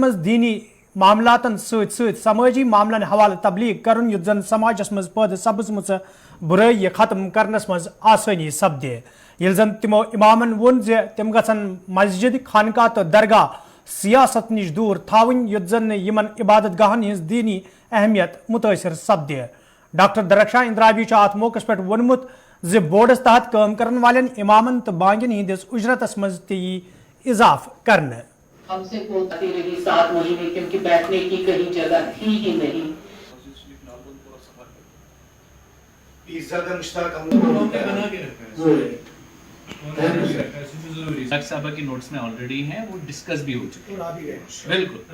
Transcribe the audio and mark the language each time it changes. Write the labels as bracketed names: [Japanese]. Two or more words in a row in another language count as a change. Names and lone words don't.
[Kashmiri] مز دینی معاملاتن ست ست سماجی معاملن حوالہ تبلیغ کرن یت زن سماجس مز پید سپزمژ برائی ختم کرنس مز آسانی سپدے یل زن تمو امامن ون تم گھن مسجد خانقاہ تو درگاہ سیاست نش دور تھاون یت زن یمن عبادت گاہن ہز دینی اہمیت متاثر سپدے ڈاکٹر درخشاں اندراوی ات موقع پہ وونمت بورڈس تحت کام کرن والن امامن تو بانگن ہندس اجرتس مز تی اضاف کرنے [Urdu] ہم سے بولتی رہی 7 مہینے کیونکہ بیٹھنے کی کہیں جگہ تھی ہی نہیں صاحبہ کی نوٹس میں آلریڈی ہیں وہ ڈسکس بھی ہو چکے ہیں بالکل